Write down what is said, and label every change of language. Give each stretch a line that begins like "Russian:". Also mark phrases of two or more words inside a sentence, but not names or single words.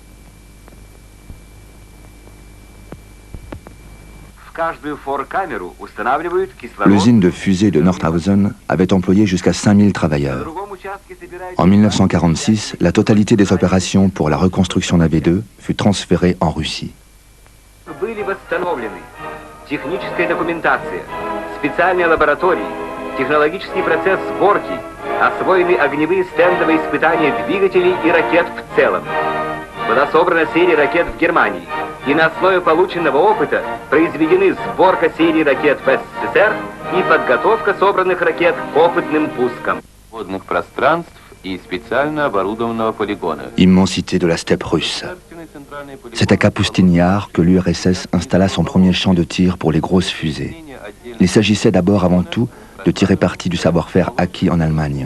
French: L'usine de fusée de Nordhausen avait employé jusqu'à 5000 travailleurs. En 1946, la totalité des opérations pour la reconstruction d'un V2 fut transférée en Russie.
Russian: Технологический процесс сборки, освоены огневые стендовые испытания двигателей и ракет в целом. Была собрана серия ракет в Германии, и на основе полученного опыта произведены сборка серии ракет в СССР и подготовка собранных ракет к опытным пускам. Водных пространств и специально оборудованного полигона.
French: Immensité de la steppe russe. C'est à Kapustin Yar que l'URSS installa son premier champ de tir pour les grosses fusées. Il s'agissait d'abord avant tout de tirer parti du savoir-faire acquis en Allemagne.